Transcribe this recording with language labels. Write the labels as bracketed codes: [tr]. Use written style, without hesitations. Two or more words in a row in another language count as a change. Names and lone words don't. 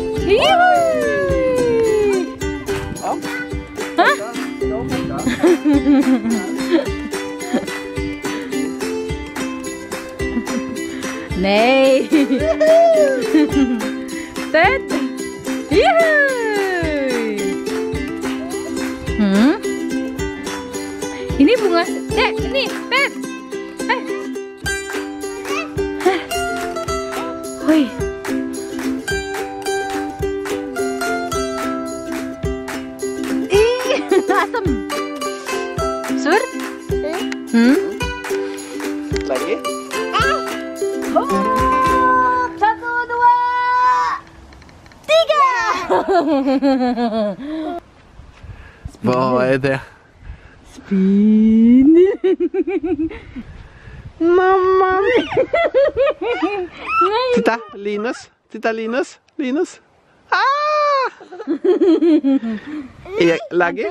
[sv] Ja. Nej. Ted. [id] Ini bunga. Ini Ted. Oj. Asam. [sv] Sur? [id] Lagi? Satu, dua, tiga. [sv] Vad är det? Spin. Mamma! Titta, Linus. Titta, Linus. Linus. Ah! Lagge?